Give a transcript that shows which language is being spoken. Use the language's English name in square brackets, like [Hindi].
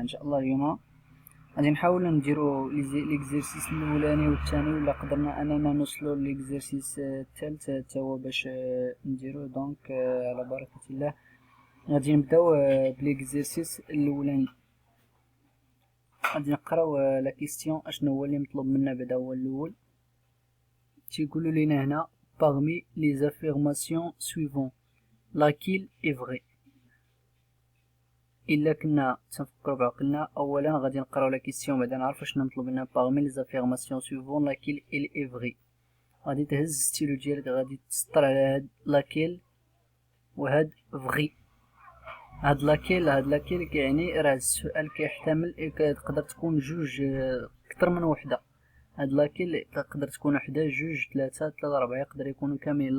[Arabic] إن شاء الله اليوم غادي نحاولو نديرو ليكزيرسيس الأولاني والثاني، ولا قدرنا أننا نوصلو ليكزيرسيس الثالث حتى هو باش نديرو. دونك على بركة الله غادي نبداو بليكزيرسيس الأولاني. غادي نقراو لا كيستيون اشنو هو اللي مطلوب منا. بعدا هو الاول تيقولوا لينا هنا [French] parmi les affirmations suivantes laquelle est vraie. [Arabic] الا كنا تنفكروا بعقلنا، اولا غادي نقراو لا كيستيون بعدا نعرفوا شنو مطلوب منا. [French] parmi les affirmations suivantes laquelle elle est vraie. [Arabic] غادي تهز ستيلو ديالك، غادي تسطر على هاد laquelle وهاد vrai. هاد لاكيل كيعني راه السؤال كيحتمل تقدر تكون جوج اكثر من وحده. هاد لاكيل تقدر تكون وحده، جوج، ثلاثه، اربعه، يقدر يكونوا كاملين.